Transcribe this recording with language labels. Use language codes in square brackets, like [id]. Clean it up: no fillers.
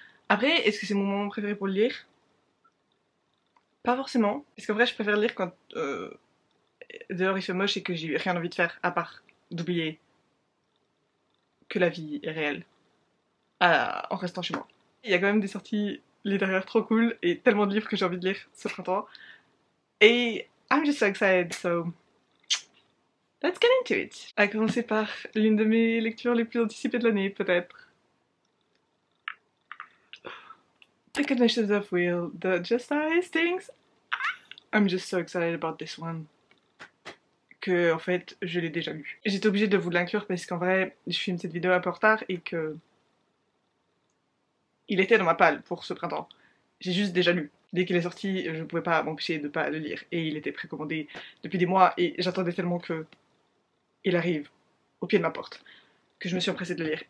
[fr] Après, est-ce que c'est mon moment préféré pour le lire? Pas forcément, parce qu'en vrai je préfère lire quand dehors il fait moche et que j'ai rien envie de faire à part d'oublier que la vie est réelle en restant chez moi. Il y a quand même des sorties littéraires trop cool et tellement de livres que j'ai envie de lire ce printemps. Et [en] I'm just so excited, so let's get into it. [fr] À commencer par l'une de mes lectures les plus anticipées de l'année, peut-être. [en] The Confessions of Will, [fr] de [en] Jesta Hastings. I'm just so excited about this one. [fr] Que, en fait, je l'ai déjà lu. J'étais obligée de vous l'inclure parce qu'en vrai, je filme cette vidéo un peu en retard et que il était dans ma palle pour ce printemps. J'ai juste déjà lu. Dès qu'il est sorti, je ne pouvais pas m'empêcher de ne pas le lire. Et il était précommandé depuis des mois et j'attendais tellement que il arrive au pied de ma porte que je me suis empressée de le lire.